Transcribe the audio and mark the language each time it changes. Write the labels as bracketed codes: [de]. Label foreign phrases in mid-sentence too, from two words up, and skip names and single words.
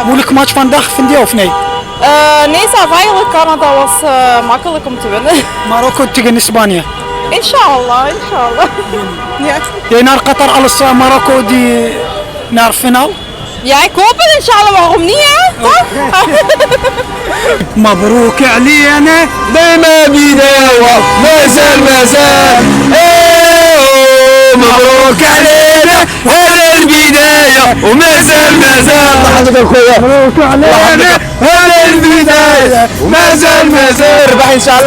[nl] Moeilijke match vandaag, vind je of nee? Nee, zelf eigenlijk Canada was makkelijk om te winnen. Marokko tegen Spanje. Inshallah, inshallah. Ja. Jij naar Qatar, alles Marokko die naar finaal? Ja, ik hoop het inshallah. Waarom niet, hè? Toch? [ar] مبروك علينا دايما بداية مازال مبروك علينا هذا البداية ومازال لحظة خويا مبروك علينا هذا البداية مازال ربح ان شاء الله.